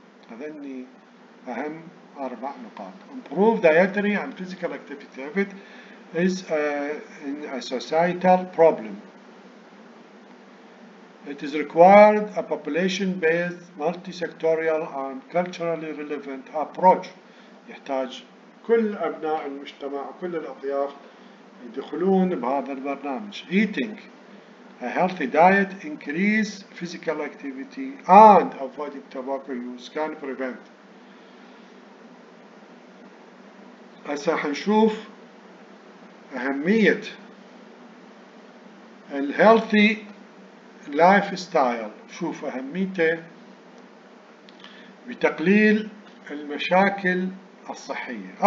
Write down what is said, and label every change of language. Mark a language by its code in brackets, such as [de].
[ar] هذني أهم 4 نقاط. [en] Improve dietary and physical activity habit is a societal problem. It is required a population-based, multi-sectorial and culturally relevant approach. [ar] يحتاج كل أبناء المجتمع وكل الأطياف يدخلون بهذا البرنامج. [en] Eating a healthy diet, increase physical activity and avoiding tobacco use can prevent. [ar] هسه حنشوف أهمية الهيلثي لايف ستايل. شوف أهميته بتقليل المشاكل الصحية.